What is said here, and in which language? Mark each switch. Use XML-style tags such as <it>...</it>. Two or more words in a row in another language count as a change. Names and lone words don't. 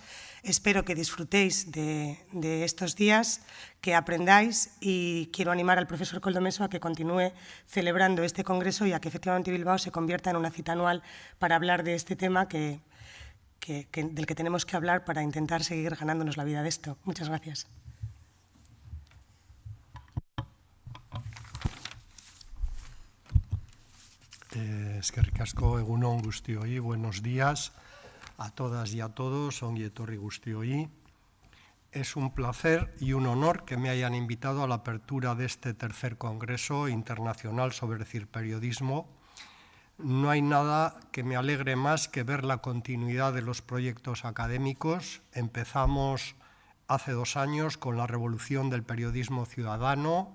<es>Espero que disfrutéis de estos días, que aprendáis, y quiero animar al profesor Koldo Meso a que continúe celebrando este congreso y a que efectivamente Bilbao se convierta en una cita anual para hablar de este tema del que tenemos que hablar para intentar seguir ganándonos la vida de esto. Muchas gracias.</es> <eu>Eskerrik asko, egun on guztioi,</eu> <es>buenos días a todas y a todos,</es> <eu>ongi etorri guztioi.</eu> <es>Es un placer y un honor que me hayan invitado a la apertura de este tercer Congreso Internacional sobre Ciberperiodismo. No hay nada que me alegre más que ver la continuidad de los proyectos académicos. Empezamos hace 2 años con la revolución del periodismo ciudadano.</es>